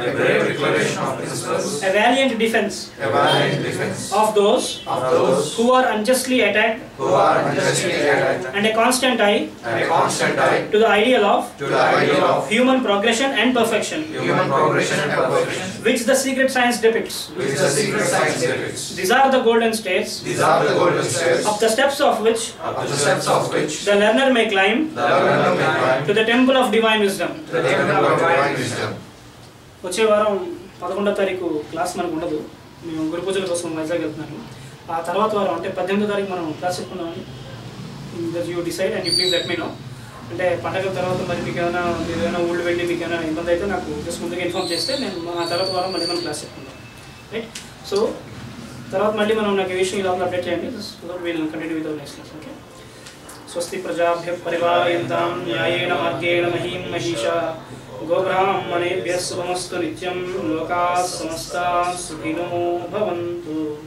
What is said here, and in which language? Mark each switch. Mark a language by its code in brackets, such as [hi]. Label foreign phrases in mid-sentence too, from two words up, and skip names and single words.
[en] a valiant defense of those who are unjustly attacked, and a constant eye to the ideal of human progression and perfection, which the secret science depicts. These are the golden states up the steps of which the learner may climb to the temple of divine wisdom. [te] వచ్చే వారం 11వ తారీఖు క్లాస్ మనకు ఉండదు. మేము గురు పూజల కోసం వైజాగ్ వెళ్తున్నాను. ఆ తర్వాత వారం అంటే 18వ తారీఖు మనం క్లాస్ చెప్పుకుందామని [en] you decide and you please let me know. [te] అంటే పండగల తర్వాత మరి మీకు ఏదైనా ఊళ్ళు వెళ్ళి మీకు ఏమైనా ఇబ్బంది అయితే నాకు జస్ట్ ముందుగా ఇన్ఫార్మ్ చేస్తే నేను ఆ తర్వాత వారం మళ్ళీ మనం క్లాస్ చెప్పుకుందాం. రైట్. సో తర్వాత మళ్ళీ మనం నాకు ఈ విషయం ఇలా అప్డేట్ చేయండి. [en] We'll continue with next class. Okay. [sa] స్వస్తి ప్రజాభ్యః పరిపాలయంతాం న్యాయేన మార్గేణ మహీం మహిషా గోబ్రాహ్మణేభ్యः శుభమస్తు నిత్యం. లోకాः సమస్తాः సుఖినో భవంతు.